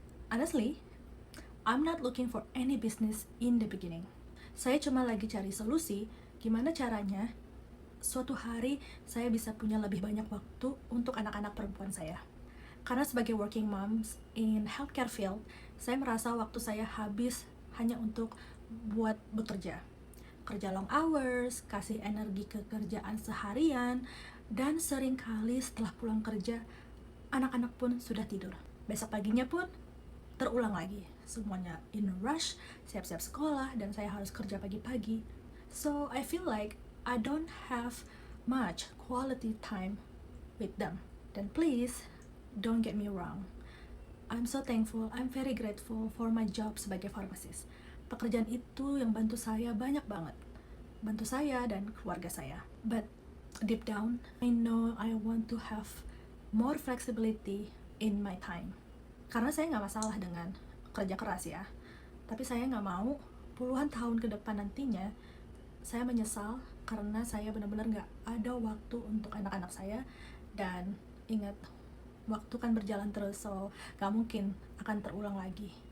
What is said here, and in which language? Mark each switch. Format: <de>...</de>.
<en>Honestly, I'm not looking for any business in the beginning.</en> <id>Saya cuma lagi cari solusi, gimana caranya suatu hari saya bisa punya lebih banyak waktu untuk anak-anak perempuan saya. Karena sebagai</id> <en>working moms in healthcare field,</en> <id>saya merasa waktu saya habis hanya untuk buat bekerja. Kerja</id> <en>long hours,</en> <id>kasih energi ke kerjaan seharian, dan seringkali setelah pulang kerja, anak-anak pun sudah tidur. Besok paginya pun terulang lagi. Semuanya</id> <en>in a rush,</en> <id>siap-siap sekolah, dan saya harus kerja pagi-pagi.</id> <en>So, I feel like I don't have much quality time with them. Dan please, don't get me wrong. I'm so thankful, I'm very grateful for my job</en> <id>sebagai</id> <en>pharmacist.</en> <id>Pekerjaan itu yang bantu saya banyak banget. Bantu saya dan keluarga saya.</id> <en>But deep down, I know I want to have more flexibility in my time.</en> <id>Karena saya nggak masalah dengan kerja keras ya. Tapi saya nggak mau puluhan tahun ke depan nantinya saya menyesal karena saya benar-benar nggak ada waktu untuk anak-anak saya. Dan ingat, waktu kan berjalan terus, so gak mungkin akan terulang lagi.</id>